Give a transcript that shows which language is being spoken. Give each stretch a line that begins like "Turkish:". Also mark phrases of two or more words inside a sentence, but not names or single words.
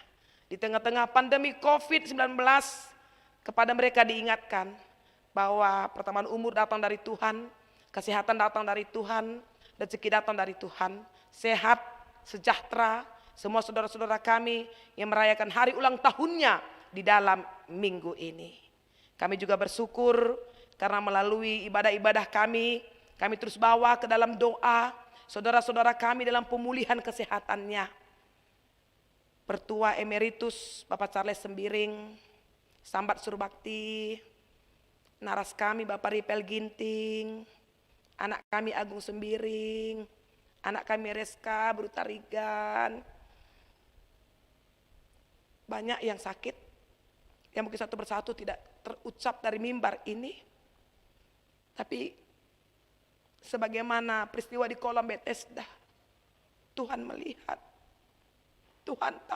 Indonesian: Di tengah-tengah pandemi COVID-19, kepada mereka diingatkan bahwa pertambahan umur datang dari Tuhan, kesehatan datang dari Tuhan, rezeki datang dari Tuhan, sehat, sejahtera, semua saudara-saudara kami yang merayakan hari ulang tahunnya di dalam minggu ini. Kami juga bersyukur karena melalui ibadah-ibadah kami terus bawa ke dalam doa saudara-saudara kami dalam pemulihan kesehatannya. Pertua Emeritus Bapak Charles Sembiring, Sambat Surbakti, naras kami Bapak Ripel Ginting, anak kami Agung Sembiring, anak kami Reska Brutarigan. Banyak yang sakit, yang mungkin satu persatu tidak terucap dari mimbar ini. Tapi sebagaimana peristiwa di kolam Bethesda, Tuhan melihat, Tuhan tahu.